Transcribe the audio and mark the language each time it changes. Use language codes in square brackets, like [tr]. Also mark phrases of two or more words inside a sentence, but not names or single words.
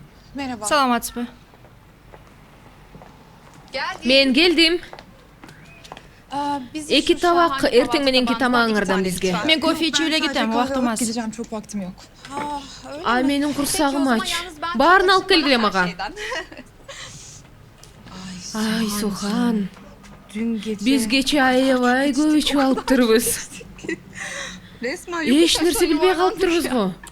[ky] Саламатсызбы? Мен келдим. Эки табак эртең мененки тамагыңардан бизге. Мен кофе içip эле кетем, убактым аз. [tr] Gideceğim, çok vaktim yok. [ky] А менин курсагым ач. Баарын алып келгиле мага. Ай, Сухан. Биз кече аябай көп ичип алыптырбыз. Эч нерсе билбей калыптырбыз го.